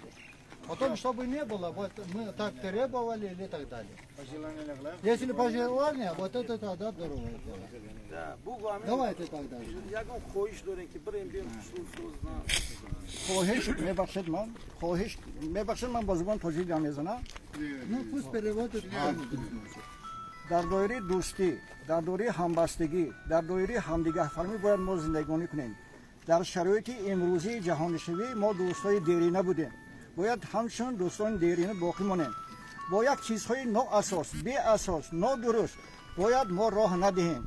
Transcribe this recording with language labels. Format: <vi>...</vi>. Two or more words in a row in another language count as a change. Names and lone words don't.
<ru>Потом, чтобы не было, вот мы так требовали или так далее. Если пожелание, вот это тогда другое дело. Давайте тогда. Ну пусть переводит.</ru> <tg>در دایره دوستی، در دایره همبستگی، در دایره همدیگه فهمی باید ما زندگانی کنیم. در شرایط امروزی جهانشوی ما دوستای دیرینه بودیم. باید همچون دوستان دیرینه باقی مانیم. باید چیزهای نو اساس، بی اساس، نو درست باید ما راه ندهیم.</tg>